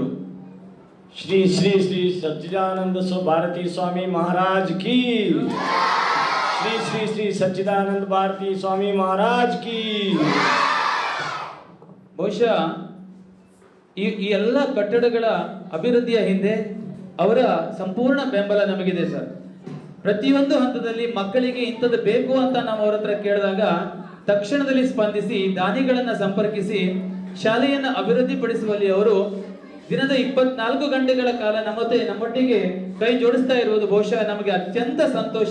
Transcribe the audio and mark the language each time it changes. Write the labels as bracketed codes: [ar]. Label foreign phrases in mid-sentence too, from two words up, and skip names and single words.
[hi] श्री श्री श्री सच्चिदानंद भारती स्वामी महाराज की, श्री श्री श्री सच्चिदानंद भारती स्वामी महाराज की. [kn] ಬಹುಶಃ ಈ ಎಲ್ಲ ಕಟ್ಟಡಗಳ ಅಭಿವೃದ್ಧಿಯ ಹಿಂದೆ ಅವರ ಸಂಪೂರ್ಣ ಬೆಂಬಲ ನಮಗಿದೆ ಸರ್. ಪ್ರತಿಯೊಂದು ಹಂತದಲ್ಲಿ ಮಕ್ಕಳಿಗೆ ಇಂಥದ್ದು ಬೇಕು ಅಂತ ನಾವು ಅವ್ರ ಹತ್ರ ಕೇಳಿದಾಗ ತಕ್ಷಣದಲ್ಲಿ ಸ್ಪಂದಿಸಿ ದಾನಿಗಳನ್ನ ಸಂಪರ್ಕಿಸಿ ಶಾಲೆಯನ್ನು ಅಭಿವೃದ್ಧಿಪಡಿಸುವಲ್ಲಿ ಅವರು ದಿನದ 24 ಗಂಟೆಗಳ ಕಾಲ ನಮ್ಮೊಟ್ಟಿಗೆ ಕೈ ಜೋಡಿಸ್ತಾ ಇರುವುದು ಬಹುಶಃ ನಮಗೆ ಅತ್ಯಂತ ಸಂತೋಷ.